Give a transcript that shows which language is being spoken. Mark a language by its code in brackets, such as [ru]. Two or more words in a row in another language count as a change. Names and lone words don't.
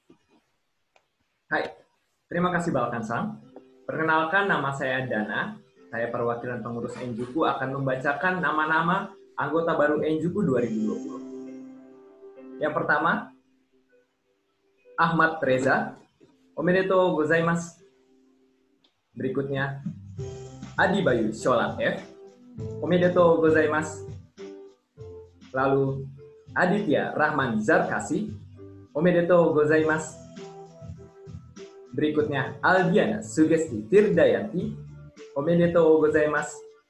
[id] Hai, terima kasih Balkansang. Perkenalkan, nama saya Dana. Saya perwakilan pengurus Enjuku akan membacakan nama-nama anggota baru Enjuku 2020. Yang pertama, Ahmad Reza, [ja] おめでとうございます. Berikutnya, Adi Bayu Shola F, おめでとうございます. [id] Lalu, Aditya Rahman Zarkasi, [ja] おめでとうございます. [id] Berikutnya, Aldiana Sugesti Tirdayanti, [ja] おめでとうございます.